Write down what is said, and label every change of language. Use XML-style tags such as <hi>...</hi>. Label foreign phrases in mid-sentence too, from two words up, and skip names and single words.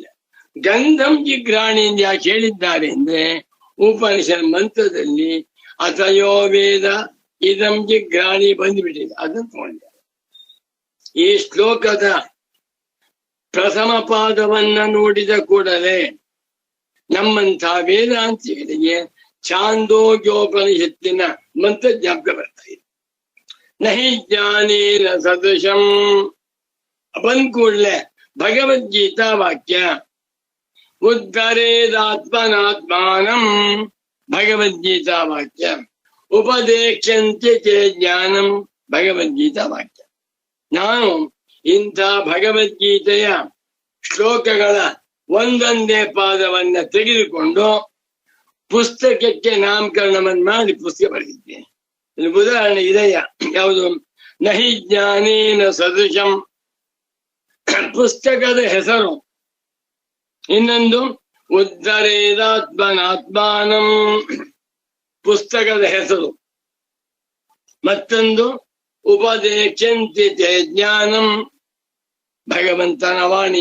<sa>ಗಂಧಂ ಜಿಘ್ರಾಣಿ</sa> <kn>ಎಂದು ಯಾಕೆ ಹೇಳಿದ್ದಾರೆ ಅಂದ್ರೆ, ಉಪನಿಷತ್ ಮಂತ್ರದಲ್ಲಿ</kn> <sa>ಅಥಯೋ ವೇದ ಇದಂ ಜಿಘ್ರಾಣಿ</sa> <kn>ಬಂದ್ಬಿಟ್ಟಿದೆ, ಅದನ್ನು ತಗೊಂಡಿದ್ದಾರೆ. ಈ ಶ್ಲೋಕದ ಪ್ರಥಮ ಪಾದವನ್ನ ನೋಡಿದ ಕೂಡಲೇ ನಮ್ಮಂಥ ವೇದಾಂತಿಗಳಿಗೆ ಛಾಂದೋಗ್ಯೋಪನಿಷತ್ತಿನ ಮಂತ್ರ ಜ್ಞಾಪಕ ಬರ್ತಾ ಇದೆ.</kn> <sa>ನಹಿ ಜ್ಞಾನೇನ ಸದೃಶಂ</sa> <kn>ಬಂದ್ ಕೂಡಲೇ ಭಗವದ್ಗೀತಾ ವಾಕ್ಯ, ಉದ್ಧರೇದಾತ್ಮನಾತ್ಮಾನಂ ಭಗವದ್ಗೀತಾ ವಾಕ್ಯ,</kn> <sa>ಉಪದೇಕ್ಷಂತೆ ಚೇ ಜ್ಞಾನಂ</sa> <kn>ಭಗವದ್ಗೀತಾ ವಾಕ್ಯ. ನಾನು ಇಂಥ ಭಗವದ್ಗೀತೆಯ ಶ್ಲೋಕಗಳ ಒಂದೊಂದೇ ಪಾದವನ್ನ ತೆಗೆದುಕೊಂಡು ಪುಸ್ತಕಕ್ಕೆ ನಾಮಕರಣವನ್ನು ಮಾಡಿ ಪುಸ್ತಕ ಬರೆದಿದ್ದೇನೆ. ಉದಾಹರಣೆ ಇದೆಯಾ? ಯಾವುದು? ನಹಿ ಜ್ಞಾನೇನ ಸದೃಶಂ ಪುಸ್ತಕದ ಹೆಸರು. ಇನ್ನೊಂದು ಉದ್ಧರೇದಾತ್ಮನಾತ್ಮಾನಂ ಪುಸ್ತಕದ ಹೆಸರು. ಮತ್ತೊಂದು ಉಪದೇಶಂತಿ ಜ್ಞಾನಂ ಭಗವಂತನ ವಾಣಿ.</kn>